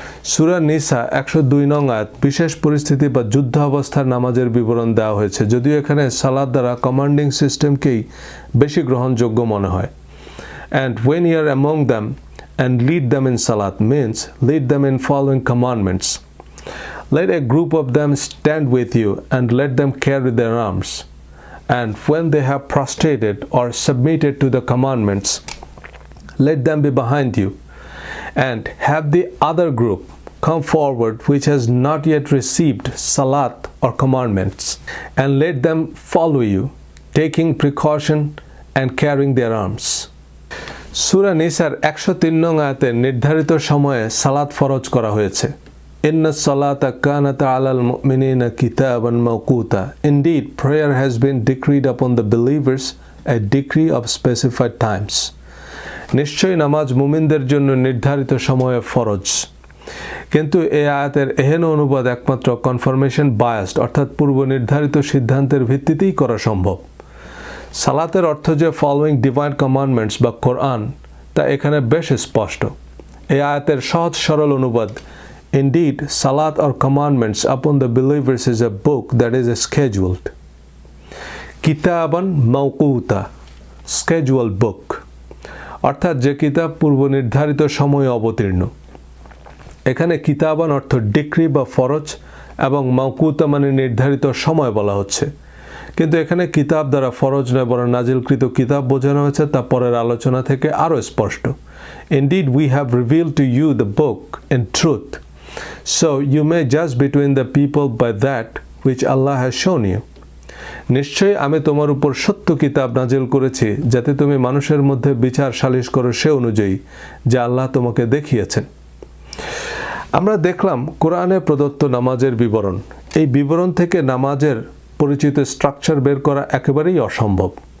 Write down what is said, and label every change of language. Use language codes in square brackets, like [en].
[bn] সূরা নিসা ১০২ নং আয়াত বিশেষ পরিস্থিতি বা যুদ্ধ অবস্থার নামাজের বিবরণ দেওয়া হয়েছে, যদিও এখানে সালাত দ্বারা কমান্ডিং সিস্টেমকেই বেশি গ্রহণযোগ্য মনে হয়। [en] And when you are among them and lead them in সালাত means lead them in following commandments. Let a group of them stand with you and let them carry their arms. And when they have prostrated or submitted to the commandments, let them be behind you. And have the other group come forward which has not yet received salat or commandments, and let them follow you, taking precaution and carrying their arms. [bn] সূরা নিসার ১০৩ নং আয়াতে নির্ধারিত সময়ে সালাত ফরজ করা হয়েছে। [ar] Inna salata kanat alal mu'minina kitaban mawquta. [en] Indeed, prayer has been decreed upon the believers a decree of specified times. [bn] নিশ্চয়ই নামাজ মুমিনদের জন্য নির্ধারিত সময়ে ফরজ। কিন্তু এই আয়াতের এহেন অনুবাদ একমাত্র [en] confirmation biased, [bn] অর্থাৎ পূর্ব নির্ধারিত সিদ্ধান্তের ভিত্তিতেই করা সম্ভব। সালাতের অর্থ যে [en] following divine commandments [bn] বা কোরআন, তা এখানে বেশ স্পষ্ট। এই আয়াতের সহজ সরল অনুবাদ, [en] Indeed, salat or commandments upon the believers is a book that is scheduled. [ar] Kitaban mawquta, [en] scheduled book. [bn] অর্থাৎ যে কিতাব পূর্ব নির্ধারিত সময়ে অবতীর্ণ। এখানে কিতাবান অর্থ ডিক্রি বা ফরজ এবং মাওকুতা মানে নির্ধারিত সময় বলা হচ্ছে। কিন্তু এখানে কিতাব দ্বারা ফরজ নয় বরং নাজিলকৃত কিতাব বোঝানো হয়েছে, তা পরের আলোচনা থেকে আরও স্পষ্ট। [en] Indeed, we have revealed to you the book in truth. So you may judge between the people by that which Allah has shown you. [bn] নিশ্চয়ই আমি তোমার উপর সত্য কিতাব নাজিল করেছি যাতে তুমি মানুষের মধ্যে বিচার সালিশ করো সে অনুযায়ী যা আল্লাহ তোমাকে দেখিয়েছেন। আমরা দেখলাম কোরআনে প্রদত্ত নামাজের বিবরণ। এই বিবরণ থেকে নামাজের পরিচিত স্ট্রাকচার বের করা একেবারেই অসম্ভব।